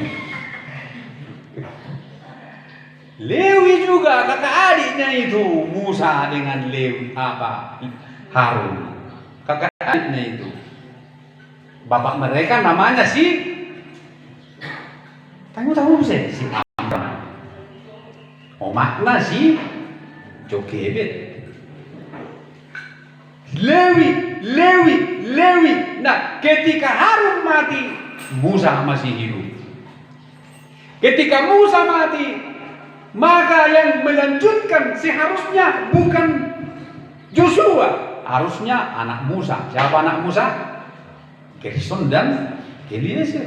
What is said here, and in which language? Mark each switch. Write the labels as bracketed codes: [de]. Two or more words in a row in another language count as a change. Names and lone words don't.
[id] Lewi juga kakak adiknya itu, Musa dengan Lewi Harun. Kakak adiknya itu, bapak mereka namanya si tahu sih si Amram. Omakna si Jokebed. Lewi Nah, ketika Harun mati, Musa masih hidup. Ketika Musa mati, maka yang melanjutkan seharusnya bukan Joshua, harusnya anak Musa. Siapa anak Musa? Gerson dan Eliezer.